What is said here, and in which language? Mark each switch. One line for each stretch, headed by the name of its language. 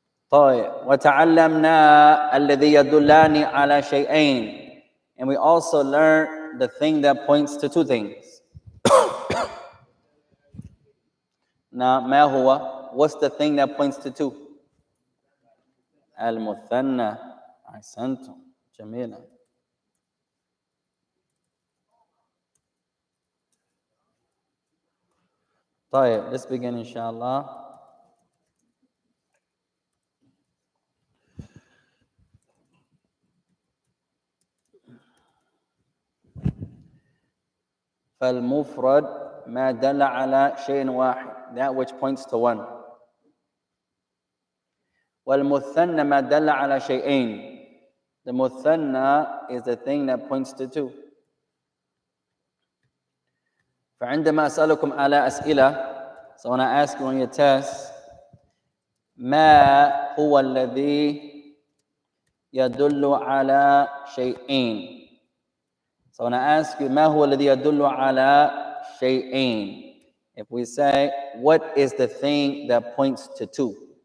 Arabic: طيب وتعلمنا الذي يدلان على شيئين.
English: And we also learn the thing that points to two things. Now,
Arabic: ما هو?
English: What's the thing that points to two?
Arabic: المثنى. أحسنتم. جميلة.
English: طيب, let's begin inshallah.
Arabic: فالمفرد ما دل على شيء واحد.
English: That which points to one.
Arabic: والمثنى ما دل على شيئين.
English: The muthanna is the thing that points to two.
Arabic: فعندما أسألكم على أسئلة,
English: so when I ask you on your test,
Arabic: ما هو الذي يدل على شيئين.
English: So when I ask you,
Arabic: ما هو الذي يدل على شيئين,
English: if we say, what is the thing that points to two?